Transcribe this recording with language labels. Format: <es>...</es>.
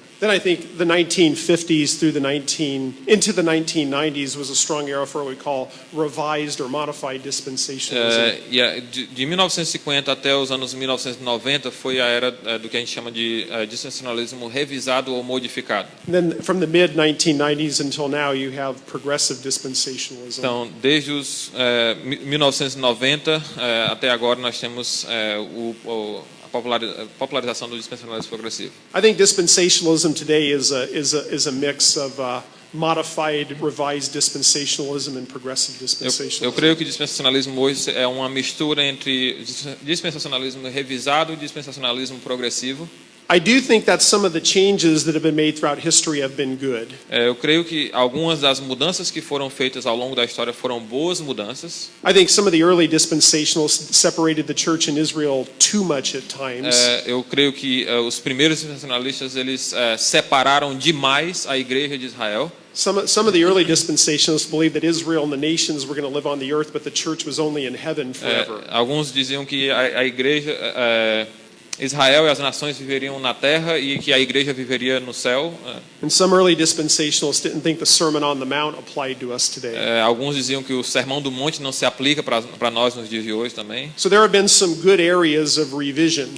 <en>Then I think the 1950s through into the 1990s was a strong era for what we call revised or modified dispensationalism.</en> <pt>De 1950 até os anos 1990 foi a era do que a gente chama de dispensacionalismo revisado ou modificado.</pt> <en>And then from the mid 1990s until now you have progressive dispensationalism.</en> <pt>Então, desde os 1990 até agora nós temos a popularização do dispensacionalismo progressivo.</pt> <en>I think dispensationalism today is a mix of modified, revised dispensationalism and progressive dispensationalism.</en> <pt>Eu creio que o dispensacionalismo hoje é uma mistura entre dispensacionalismo revisado e dispensacionalismo progressivo.</pt> <en>I do think that some of the changes that have been made throughout history have been good.</en> <pt>Eu creio que algumas das mudanças que foram feitas ao longo da história foram boas mudanças.</pt> <en>I think some of the early dispensationalists separated the church in Israel too much at times.</en> <pt>Eu creio que os primeiros dispensacionalistas eles separaram demais a igreja de Israel.</pt> <en>Some of the early dispensationalists believed that Israel and the nations were going to live on the earth, but the church was only in heaven forever.</en> <pt>Alguns diziam que a igreja Israel e as nações viveriam na terra e que a igreja viveria no céu.</pt> <en>And some early dispensationalists didn't think the Sermon on the Mount applied to us today.</en> <pt>Alguns diziam que o Sermão do Monte não se aplica para nós nos dias de hoje também.</pt> <en>So there have been some good areas of revision.</en>